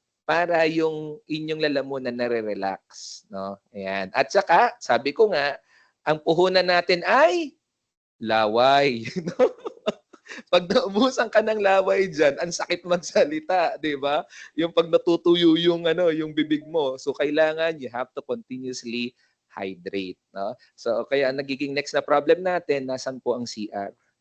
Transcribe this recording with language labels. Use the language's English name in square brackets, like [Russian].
[Filipino] Para yung inyong lalamunan nare-relax, no? Ayan. At saka, sabi ko nga, ang puhunan natin ay laway. Pag naubusan ka ng laway diyan, ang sakit magsalita, 'di ba? Yung pag natutuyo yung ano, yung bibig mo. [English] So [Filipino] kailangan [English] you have to continuously hydrate, no? [Filipino] So kaya ang nagiging next na problem natin, nasan po ang CR?